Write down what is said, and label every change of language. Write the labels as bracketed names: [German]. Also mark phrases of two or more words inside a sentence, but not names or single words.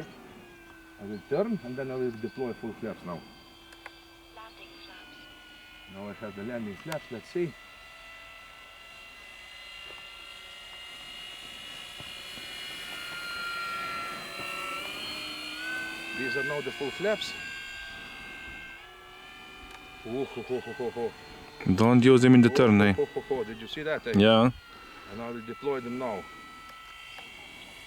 [English] I will turn and then I will deploy full flaps now. Landing flaps. Now I have the landing flaps, let's see. These are now the full flaps. Ooh, ho, ho, ho, ho, ho. Don't use them in the turn, eh? Ho, ho, ho, ho. Did you see that? Eh? Yeah. And I will deploy them now.